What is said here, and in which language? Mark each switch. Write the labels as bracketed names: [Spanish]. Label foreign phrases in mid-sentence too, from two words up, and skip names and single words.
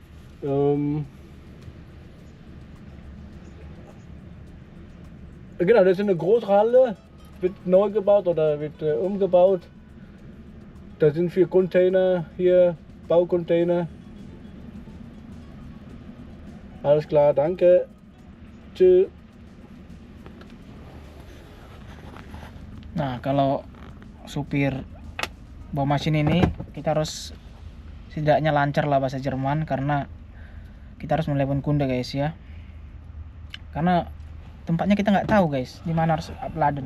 [German] Genau, das ist eine Großhalle, wird neu gebaut oder wird umgebaut. Da sind 4 Container hier, Baucontainer. Alles klar, danke. Tschüss. [Indonesian] Nah, kalau supir bawa mesin ini kita harus setidaknya lancar lah bahasa Jerman, karena kita harus menelepon kunde guys ya. Karena tempatnya kita nggak tahu guys, di mana harus uploaden.